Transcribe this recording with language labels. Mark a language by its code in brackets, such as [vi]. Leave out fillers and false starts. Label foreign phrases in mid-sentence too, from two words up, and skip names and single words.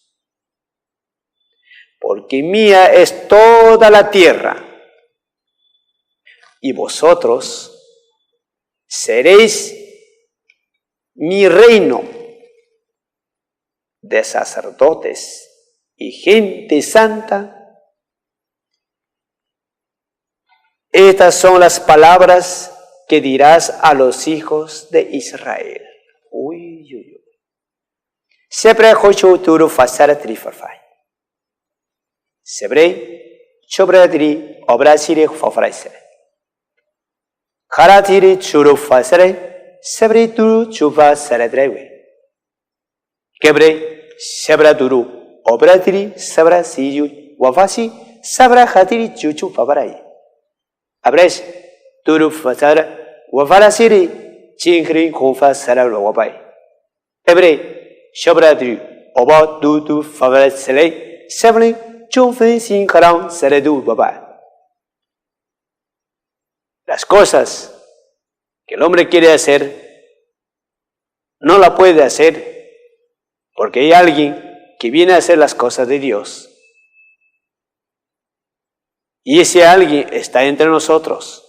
[es] Porque mía es toda la tierra, y vosotros seréis mi reino de sacerdotes y gente santa. Estas son las palabras que dirás a los hijos de Israel. Uy, uy, uy. Siempre hocho turu fasara trifafai. Siempre chobradri obrasiri fafraise. Haratiri churu fasare, siempre turu chufa saradrewe. Quebre, sabra turu obradri sabra siyu wafasi sabra hatiri chuchu favarai. Abres turu fasara wafarasiri chingri kofa sara wabai. Ebre shabradri oba tu favarasele sabri chufin sin karam saredu wabai. Las cosas que el hombre quiere hacer no la puede hacer porque hay alguien que viene a hacer las cosas de Dios. Y ese alguien está entre nosotros.